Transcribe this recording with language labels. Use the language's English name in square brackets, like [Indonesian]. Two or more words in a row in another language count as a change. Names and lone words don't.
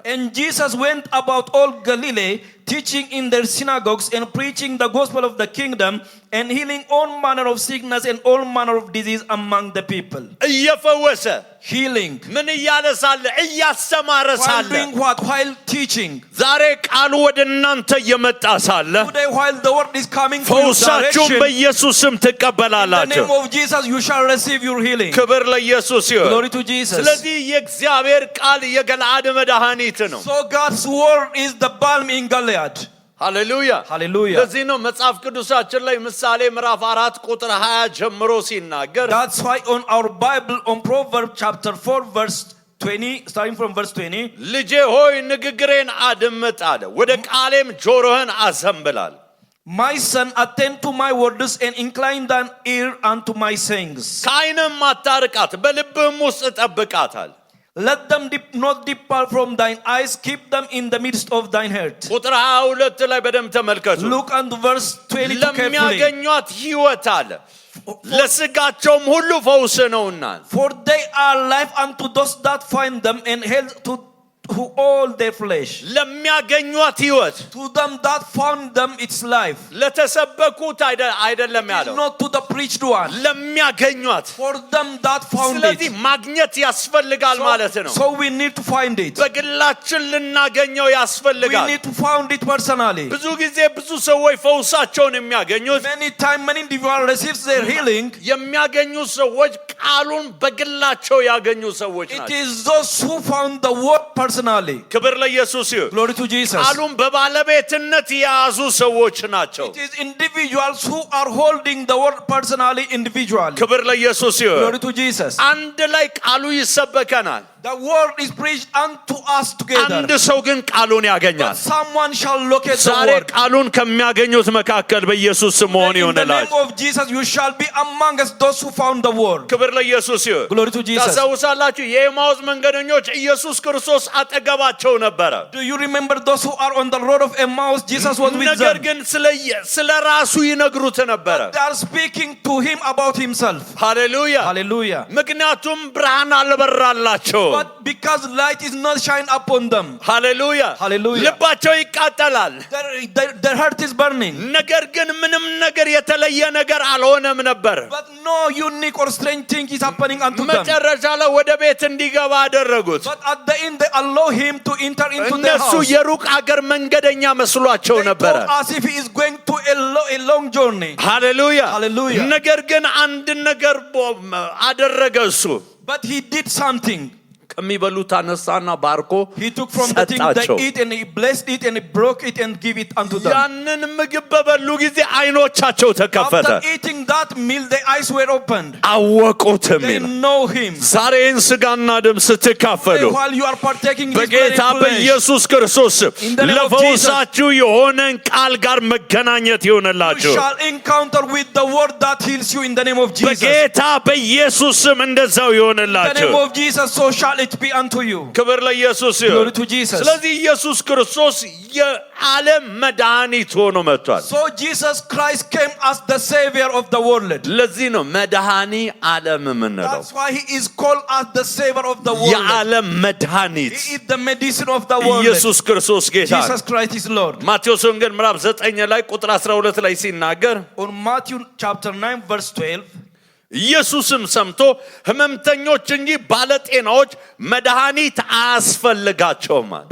[English] and Jesus went about all Galilee, teaching in their synagogues and preaching the gospel of the kingdom and healing all manner of sickness and all manner of disease among the people. [Amharic] እየፈወሰ [English] Healing. [Amharic] ምን እያለ ሳለ? እያስተማረ [English] While [Amharic] ሳለ። [English] doing what? While teaching. [Amharic] ዛሬ ቃሉ ወደ እናንተ እየመጣ ሳለ [English] Today while the word is coming to your [Amharic] ፈውሳችሁን [English] direction, [Amharic] በኢየሱስ ስም [English] in the [Amharic] ትቀበላላችሁ። [English] name of Jesus you shall receive your healing. [Amharic] ክብር ለኢየሱስ ይሁን። [English] Glory to Jesus. [Amharic] ስለዚህ የእግዚአብሔር ቃል የገለዓድ መድኃኒት ነው። [English] So God's word is the balm in Gilead. [Amharic] ሃሌሉያ! [English] Hallelujah. [Amharic] ለዚህ ነው መጽሐፍ ቅዱሳችን ላይ ምሳሌ ምዕራፍ 4 ቁጥር 20 ጀምሮ ሲናገር [English] That's why on our Bible, on Proverbs chapter 4 verse 20, starting from verse 20, [Amharic] ልጄ ሆይ ንግግሬን አድምጥ አለ፣ ወደ ቃሌም ጆሮህን አዘንብል። [English] my son, attend to my words and incline thine ear unto my sayings. [Amharic] ከዓይንህም አታርቃት፣ በልብህም ውስጥ ጠብቃታል። [English] Let them not depart from thine eyes, keep them in the midst of thine heart. [Amharic] ቁጥር 22 ላይ በደንብ ተመልከቱ። [English] Look unto verse 22 carefully. [Amharic] ለሚያገኟት ሕይወት አለ፣ ለስጋቸውም ሁሉ ፈውስ ነውና። [English] For they are life unto those that find them and health to all their flesh. [Amharic] ለሚያገኟት ሕይወት [English] To them that found them it's life. [Amharic] ለተሰበኩት አይደለም ያለው፣ [English] Not to the preached one. [Amharic] ለሚያገኟት። [English] For them that found [Amharic] ስለዚህ [English] it. [Amharic] ማግኘት ያስፈልጋል ማለት ነው። [English] So we need to find it. [Amharic] በግላችን ልናገኘው [English] We [Amharic] ያስፈልጋል። [English] need to find it personally. [Amharic] ብዙ ጊዜ ብዙ ሰዎች ፈውሳቸውን የሚያገኙት [English] Many times, many individuals receive their healing. [Amharic] የሚያገኙ ሰዎች ቃሉን በግላቸው ያገኙ ሰዎች [English] It [Amharic] ናቸው። [English] is those who found the word personally. [Amharic] ክብር ለኢየሱስ ይሁን። [English] Glory to Jesus. [Amharic] ቃሉን በባለቤትነት የያዙ ሰዎች ናቸው። [English] It is individuals who are holding the word personally, individually. [Amharic] ክብር ለኢየሱስ ይሁን። [English] Glory to Jesus. [Amharic] አንድ ላይ ቃሉ ይሰበከናል። [English] The word is preached unto us together. [Amharic] አንድ ሰው ግን ቃሉን ያገኛል። [English] But someone shall locate the [Amharic] ዛሬ [English] word. [Amharic] ቃሉን ከሚያገኙት መካከል በኢየሱስ ስም ሆነ [English] In the name [Amharic] ይሆንላችሁ። [English] of Jesus, you shall be amongst those who found the word. [Amharic] ክብር ለኢየሱስ ይሁን። [English] Glory to Jesus. [Amharic] ታስታውሳላችሁ የኤማውስ መንገደኞች ኢየሱስ ክርስቶስ አጠገባቸው ነበረ። [English] Do you remember those who are on the road of Emmaus? Jesus was with [Amharic] ነገር [English] them. [Amharic] ግን ስለ ራሱ ይነግሩት ነበረ። [English] They are speaking to him about himself. [Amharic] ሃሌሉያ። [English] Hallelujah. [Amharic] ምክንያቱም ብርሃን አልበራላቸው። [English] But because light is not shine upon them, [Amharic] ሃሌሉያ። [English] Hallelujah. [Amharic] ልባቸው ይቃጠላል። [English] their heart is burning. [Amharic] ነገር ግን ምንም ነገር የተለየ ነገር አልሆነም ነበር። [English] But no unique or strange thing is happening unto them. [Amharic] መጨረሻ ላይ ወደ ቤት እንዲገባ አደረጉት። [English] But at the end they allow him to enter into their [Amharic] እነሱ [English] house. [Amharic] የሩቅ አገር መንገደኛ መስሏቸው [English] They [Amharic] ነበረ። [English] thought as if he is going to a long journey. [Amharic] ሃሌሉያ። [English] Hallelujah. [Amharic] ነገር ግን አንድ ነገር አደረገ እሱ። [English] But he did something. [Amharic] ከሚበሉት አነሳና ባርኮ [English] He took from the thing they [Amharic] ሰጣቸው። [English] eat and he blessed it and he broke it and gave it unto them. [Amharic] ያንን ምግብ በበሉ ጊዜ አይኖቻቸው ተከፈተ። [English] After eating that meal, their eyes were opened. [Amharic] አወቁትም [English] They [Amharic] ይላል። [English] know him. [Amharic] ዛሬን ስጋና ደም ስትካፈሉ [English] While you are partaking in his blood [Amharic] በጌታ [English] and flesh, [Amharic] በኢየሱስ ክርስቶስ [English] In the name of [Amharic] ለፈውሳችሁ የሆነን ቃል ጋር መገናኘት [English] you [Amharic] ይሆንላችሁ። [English] shall encounter with the word that heals you in the name of Jesus. [Amharic] በጌታ በኢየሱስ ስም እንደዛው [English] In the [Amharic] ይሆንላችሁ። [English] name of Jesus, so shall it be unto you. [Amharic] ክብር ለኢየሱስ ይሁን። [English] Glory to Jesus. [Amharic] ስለዚህ ኢየሱስ ክርስቶስ የዓለም መድኃኒት ሆኖ መጥቷል። [English] So Jesus Christ came as the savior of the world. [Amharic] ለዚህ ነው መድኃኒ ዓለም የምንለው። [English] That's why he is called as the savior of the world. [Amharic] የዓለም መድኃኒት [English] He is the medicine of the world. [Amharic] ኢየሱስ ክርስቶስ ጌታ ነው። [English] Jesus Christ is Lord. [Amharic] ማቴዎስ ወንጌል ምዕራፍ 9 ላይ ቁጥር 12 ላይ ሲናገር [English] On Matthew chapter 9 verse 12, [Amharic] ኢየሱስም ሰምቶ ሕመምተኞች እንጂ ባለጤናዎች መድኃኒት አያስፈልጋቸውም አለ።